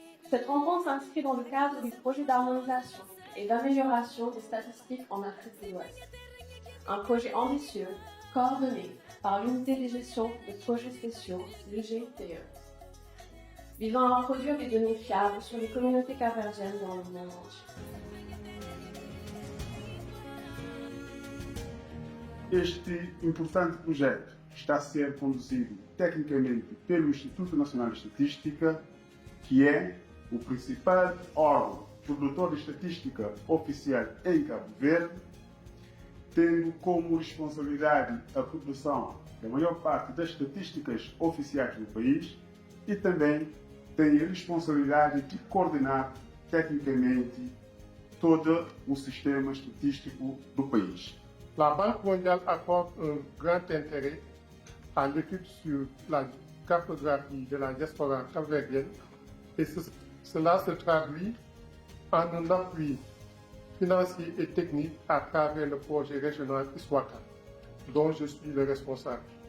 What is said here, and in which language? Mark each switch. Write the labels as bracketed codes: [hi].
[fr] Cette rencontre s'inscrit dans le cadre du projet d'harmonisation et d'amélioration des statistiques en Afrique de l'Ouest. Un projet ambitieux, coordonné par l'unité de gestion de projets spéciaux, l'UGTE, visant à produire des données fiables sur les communautés capverdiennes dans le monde entier. [pt] Este importante projeto está a ser conduzido tecnicamente pelo Instituto Nacional de Estatística, que é o principal órgão produtor de estatística oficial em Cabo Verde, tendo como responsabilidade a produção da maior parte das estatísticas oficiais do país e também tem a responsabilidade de coordenar tecnicamente todo o sistema estatístico do país. [fr] La Banque mondiale accorde un grand intérêt à l'étude sur la cartographie de la diaspora capverdienne et cela se traduit en un appui financier et technique à travers le projet régional ISWATA, dont je suis le responsable.